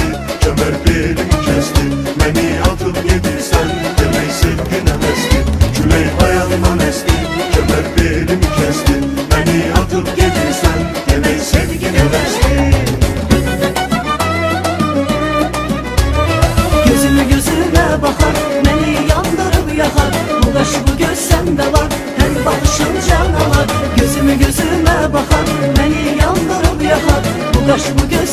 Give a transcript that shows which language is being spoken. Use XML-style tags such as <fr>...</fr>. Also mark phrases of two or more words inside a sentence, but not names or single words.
<az>kəmər belimi kəsdi, məni atıp gedirsən, demək sevgin əvəzdi. Külək ayağından əsdi, kəmər belimi kəsdi, məni atıp gedirsən, demək sevgin əvəzdi.</az> <tr>Gözüme bakar, beni yandırıp yakar, bu kaş bu göz sende var, her bakışın can alar. Gözüme bakar, beni yandırıp yakar, bu kaş bu</tr>